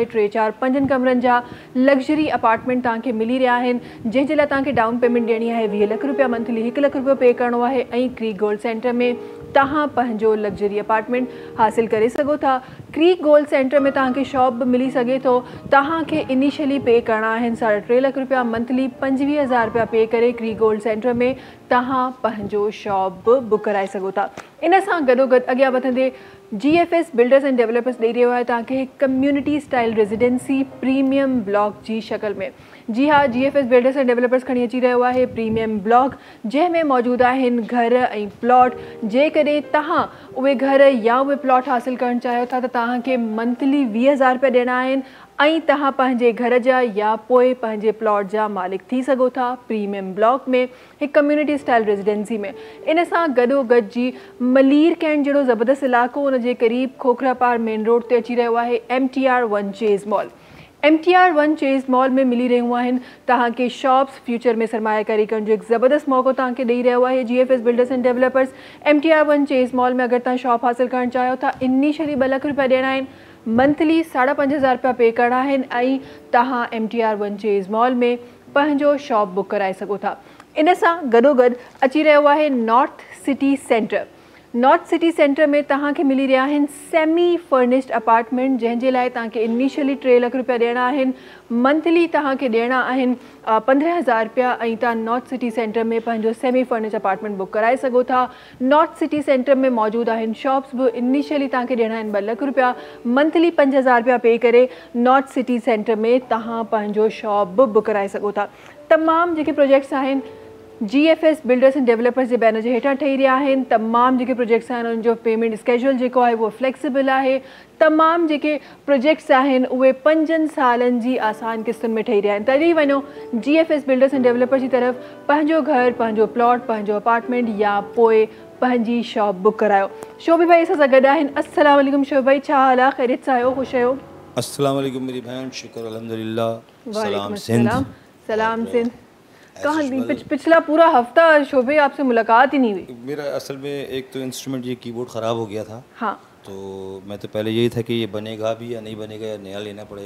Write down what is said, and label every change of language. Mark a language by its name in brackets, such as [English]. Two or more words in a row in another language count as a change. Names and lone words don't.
[Sindhi] 3, 4, 5 कमरनि जा [English] luxury apartment [Sindhi] तव्हांखे मिली रहिया आहिनि, जंहिंजे लाइ तव्हांखे [English] down payment [Sindhi] ॾियणी आहे 20 लख रुपया मंथली, 1 लख रुपयो पे करिणो आहे। ऐं क्री गोल्ड सेंटर में तव्हां पंहिंजो [English] luxury apartment [Sindhi] हासिल करे सघो था। क्री गोल्ड सेंटर में तव्हांखे शॉप बि मिली सघे थो। तव्हांखे इनिशियली पे करणा आहिनि 3.5 लख रुपया मंथली, 25,000 रुपया पे करे क्री गोल्ड सेंटर में तव्हां पंहिंजो शॉप बि बुक कराए सघो था। इन सां गॾोगॾु अॻियां वधंदे GFS बिल्डर्स एंड डेवलपर्स ॾेई रहियो आहे तव्हांखे [English] community style residency premium block [Sindhi] जी शक्ल में। जी हाँ, GFS बिल्डर्स एंड डेवलपर्स खणी अची रहियो आहे [English] premium block, [Sindhi] जंहिंमें मौजूदु आहिनि घर ऐं प्लॉट। जेकॾहिं तव्हां उहे घर या उहे प्लॉट हासिल करणु चाहियो था त तव्हांखे मंथली 20,000 रुपया ॾियणा आहिनि ऐं तव्हां पंहिंजे घर जा या पोइ पंहिंजे प्लॉट जा मालिक थी सघो था [English] premium block [Sindhi] में, हिकु [English] community style residency [Sindhi] में। इन सां गॾोगॾु जी मलीर कैंट जहिड़ो ज़बरदस्त इलाइक़ो उन जे क़रीब खोखरापार मेन रोड ते अची रहियो आहे MTR 1 चेज़ मॉल। MTR 1 चेज़ मॉल में मिली रहियूं आहिनि तव्हांखे शॉप्स। फ्यूचर में सरमायाकारी करण जो हिकु ज़बरदस्त मौक़ो तव्हांखे ॾेई रहियो आहे GFS बिल्डर्स एंड डेवलपर्स। MTR 1 चेज़ मॉल में अगरि तव्हां शॉप हासिल करणु चाहियो था, इनिशियली 2 लख रुपया ॾियणा आहिनि, मंथली 5,500 रुपया पे करणा आहिनि ऐं तव्हां MTR 1 चेज़ मॉल में पंहिंजो शॉप बुक कराए सघो था। इन सां गॾोगॾु अची रहियो आहे नॉर्थ सिटी सेंटर। नॉर्थ सिटी सेंटर में तव्हांखे मिली रहिया आहिनि [English] semi furnished apartment, [Sindhi] जंहिंजे लाइ तव्हांखे इनिशियली 3 लख रुपया ॾियणा आहिनि, मंथली तव्हांखे ॾियणा आहिनि 15,000 रुपया ऐं तव्हां नॉर्थ सिटी सेंटर में पंहिंजो [English] semi furnished apartment [Sindhi] बुक कराए सघो था। नॉर्थ सिटी सेंटर में मौजूदु आहिनि शॉप्स बि। इनिशियली तव्हांखे ॾियणा आहिनि 2 लख रुपया, मंथली 5,000 रुपया पे करे नॉर्थ सिटी सेंटर में तव्हां पंहिंजो शॉप बि बुक कराए सघो था। तमामु जेके प्रोजेक्ट्स आहिनि GFS बिल्डर्स एंड डेवलपर्स जे बैनर जे हेठां ठही रहिया आहिनि। तमामु जेके प्रोजेक्ट्स आहिनि उन्हनि जो [English] payment schedule [Sindhi] जेको आहे उहो फ्लेक्सिबल आहे। तमामु जेके प्रोजेक्ट्स आहिनि उहे 5 सालनि जी आसान किस्तुनि में ठही रहिया आहिनि। तॾहिं वञो GFS बिल्डर्स एंड डेवलपर्स जी तरफ़, पंहिंजो घर, पंहिंजो प्लॉट, पंहिंजो अपार्टमेंट या पोइ पंहिंजी शॉप बुक करायो। शोभी भाई असां सां गॾु आहिनि। [Arabic] السلام علیکم [Sindhi] शोभी भाई, छा हाल आहे? ख़ैरियत सां आहियो? ख़ुशि आहियो? [Arabic] السلام علیکم [Urdu] میری بہن، شکر الحمدللہ. [Sindhi] सलाम सिंध। सलाम सिंध। [Urdu] کہاں پچھلا پورا ہفتہ شوبھے آپ سے ملاقات ہی نہیں ہوئی. میرا اصل میں ایک تو انسٹرومنٹ یہ کی بورڈ خراب ہو گیا تھا. ہاں, تو میں تو پہلے یہی تھا کہ یہ بنے گا بھی یا نہیں بنے گا یا نیا لینا پڑے گا.